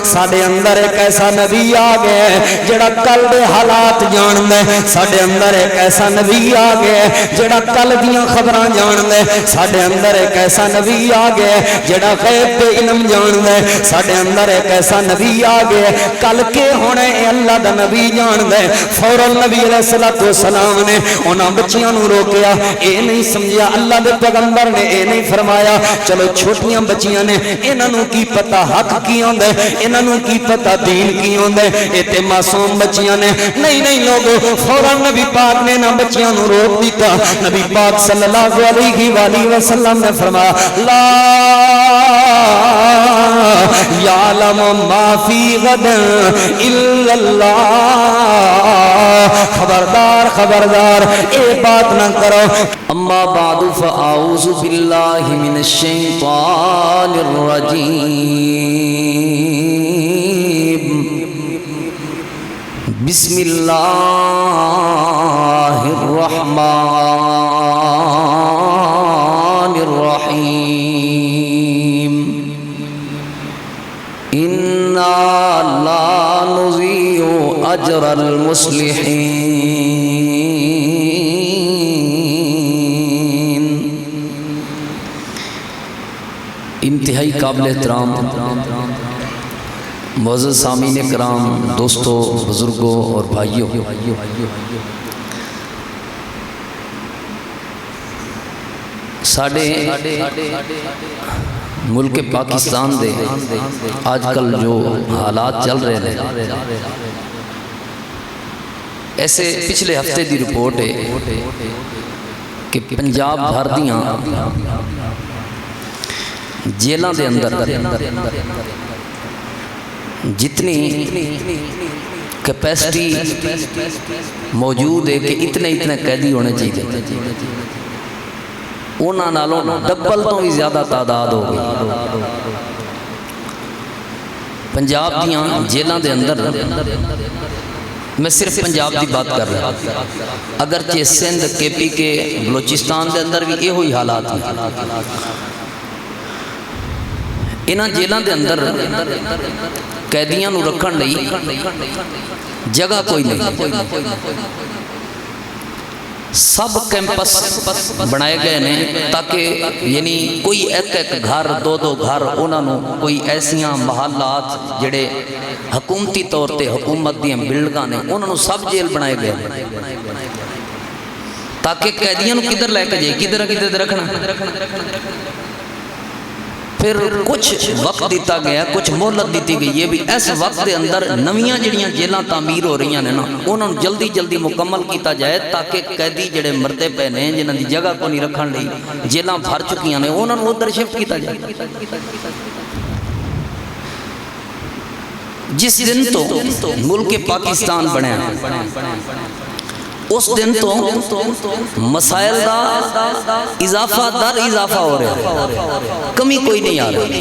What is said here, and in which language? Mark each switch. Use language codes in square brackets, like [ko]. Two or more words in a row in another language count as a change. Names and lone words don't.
[pa] ساڈے اندر ایک ایسا نبی آ گیا جڑا کل دے حالات جاندا ہے، ساڈے اندر ایک ایسا نبی آ گیا جڑا کل دیاں خبراں جاندا ہے، ساڈے اندر ایک ایسا نبی آ گیا جڑا غیب دے علم جاندا ہے، ساڈے اندر ایک ایسا نبی آ گیا کل کے ہونے اے اللہ دا نبی جاندا ہے۔ فوراً نبی [ar] علیہ الصلوۃ والسلام [pa] نے انہاں بچیاں نو روکیا، اے نہیں سمجھیا اللہ دے پیغمبر نے اے نہیں فرمایا چلو چھوٹیاں بچیاں نے انہاں نو کی پتہ حق کی ہوندا ہے، انہاں نو کی پتہ دین کی ہوندا ہے، اے تے معصوم بچیاں نے نہیں لوگو فوراً نبی پاک نے نہ بچیاں نو روک دیتا۔ نبی پاک [ar] صلی اللہ علیہ وآلہ وسلم [pa] نے فرمایا [ar] لا یعلم ما فی غد الا اللہ، [pa] خبردار خبردار اے بات نہ کرو۔ [ar] اما بعد فاعوذ باللہ من الشیطان الرجیم، بسم اللہ الرحمن الرحیم، انا لا نضيع اجر المصلحین۔ [ur] انتہائی قابل احترام معزز سامعین کرام، دوستو، بزرگوں اور بھائیوں، [pa] ساڑھے ملک پاکستان دے آج کل جو حالات چل رہے ہیں، ایسے پچھلے ہفتے دی رپورٹ ہے کہ پنجاب بھر دیاں جیلاں دے اندر جتنی کیپیسٹی موجود ہے کہ اتنے قیدی ہونے چاہیے، انہاں نالوں ڈبل تو بھی زیادہ تعداد ہو گئی۔ پنجاب دیاں جیلاں دے اندر، میں صرف پنجاب دی بات کر رہا ہوں، اگرچہ سندھ، کے پی کے، بلوچستان دے اندر بھی یہ ہوئی حالات ہیں۔ انہاں جیلاں دے اندر قیدیاں نو رکھن لئی جگہ کوئی نہیں، سب کیمپس بنائے گئے ہیں تاکہ یعنی کوئی ایک گھر، دو گھر، انہاں نو کوئی ایسیاں محلات جڑے حکومتی طور تے حکومت دیاں بلڈنگاں نے انہاں نو سب جیل بنائے گئے ہیں تاکہ قیدیاں نو کدھر لے کے جائے، کدھر رکھنا۔ پھر کچھ وقت دیتا گیا، کچھ مہلت دیتی گئی، یہ بھی اس وقت دے اندر نویاں جڑیاں جیلاں تعمیر ہو رہی ہیں نا، انہوں جلدی مکمل کیتا جائے تاکہ قیدی جڑے مرتے پے نے جنہاں دی جگہ کو نہیں رکھن لئی جیلاں بھر چکیاں نے انہوں ادھر شفٹ کیتا جائے۔ جس دن تو ملک پاکستان بنیا اس دن تو مسائل دا اضافہ در اضافہ ہو رہا ہے، کمی کوئی نہیں آ رہی۔